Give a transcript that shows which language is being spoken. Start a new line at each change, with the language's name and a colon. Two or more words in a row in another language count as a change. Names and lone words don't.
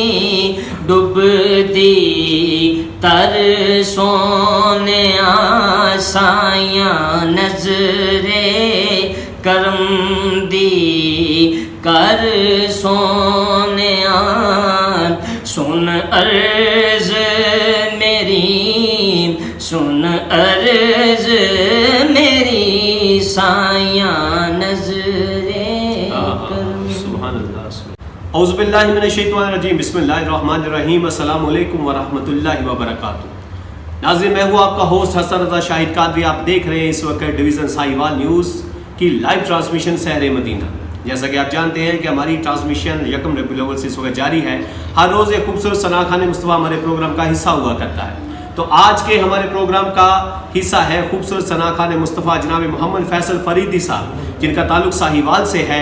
Punjabi: ڈبدی تر سوہنے سایہ نظرے کرم دی کر سوہنے، سن عرض میری سن عرض میری سایہ نظرے کرم.
Arabic: سبحان الله. أعوذ بالله من الشيطان الرجيم، بسم الله الرحمن الرحيم، السلام عليكم ورحمة الله وبركاته.
Urdu: ناظرین، میں ہوں آپکا ہوسٹ حسن رضا شاہد قادری۔ آپ دیکھ رہے ہیں اس وقت ڈویژن ساہیوال نیوز کی
English: live transmission
Urdu: شہر مدینہ. جیسا کہ آپ جانتے ہیں کہ ہماری ٹرانسمیشن یکم ربیع الاول سے اس وقت جاری ہے. ہر روز ایک خوبصورت ثناخوان مصطفیٰ ہمارے پروگرام کا حصہ ہوا کرتا ہے. تو آج کے ہمارے پروگرام کا حصہ ہے خوبصورت ثناخوان مصطفیٰ جناب محمد فیصل فریدی صاحب، جنکا تعلق ساہیوال سے ہے.